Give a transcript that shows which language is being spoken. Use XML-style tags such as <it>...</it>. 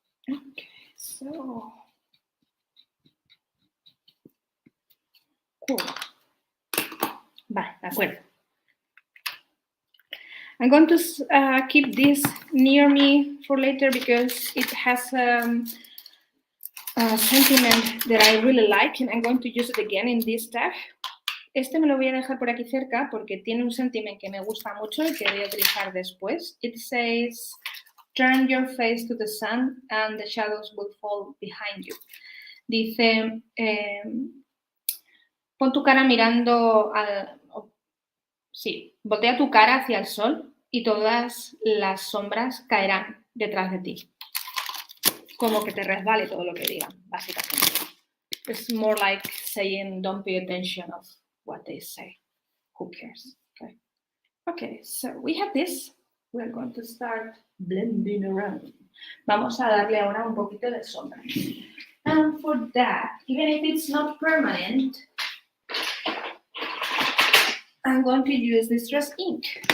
<en>Okay, so cool.</en> <es>Vale, de acuerdo.</es> <en>I'm going to keep this near me for later because it has a sentiment that I really like and I'm going to use it again in this tag.</en> <es>Este me lo voy a dejar por aquí cerca porque tiene un sentiment que me gusta mucho y que voy a utilizar después.</es> <en>It says, turn your face to the sun and the shadows will fall behind you.</en> <es>Dice, pon tu cara mirando al... Sí, voltea tu cara hacia el sol y todas las sombras caerán detrás de ti. Como que te resbale todo lo que digan, básicamente.</es> <en>It's more like saying don't pay attention of what they say. Who cares? Okay. Okay, so we have this. We're going to start blending around.</en> <es>Vamos a darle ahora un poquito de sombra.</es> <en>And for that, even if it's not permanent, I'm going to use Distress Ink.</en>